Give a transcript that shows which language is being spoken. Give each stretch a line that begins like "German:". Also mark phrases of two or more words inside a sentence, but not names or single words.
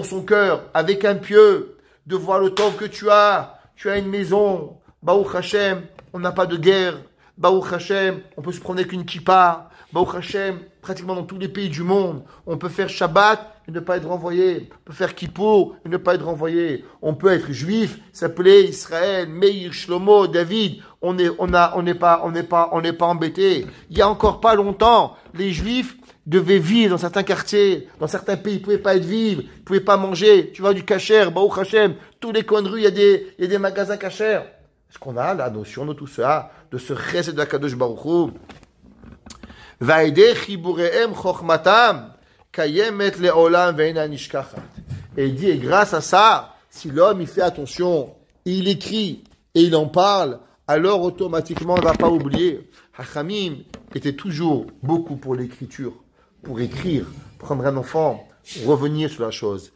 French: son cœur avec un pieu, de voir le tov que tu as une maison,
Hebrew: ברוך השם,
French: on n'a pas de guerre,
Hebrew: ברוך השם,
French: on peut se promener qu'une kippa,
Hebrew: ברוך השם,
French: pratiquement dans tous les pays du monde, on peut faire Shabbat et ne pas être renvoyé, on peut faire Kippour et ne pas être renvoyé, on peut être juif, s'appeler Israël, Meir, Shlomo, David, on n'est pas embêté. Il y a encore pas longtemps, les juifs devaient vivre dans certains quartiers, dans certains pays, ils ne pouvaient pas être vivres, ils ne pouvaient pas manger. Tu vois du kasher,
Hebrew: ברוך השם,
French: tous les coins de rue, il y a des magasins kasher. Est-ce qu'on a la notion de tout ça, de ce chesed de
Hebrew: קדוש ברוך הוא? ועל ידי חיבוריהם חכמתם קיימת לעולם ואינה נשכחת.
French: Et il dit, et grâce à ça, si l'homme il fait attention, il écrit et il en parle, alors automatiquement on ne va pas oublier. Hachamim était toujours beaucoup pour l'écriture, pour écrire, prendre un enfant, revenir sur la chose.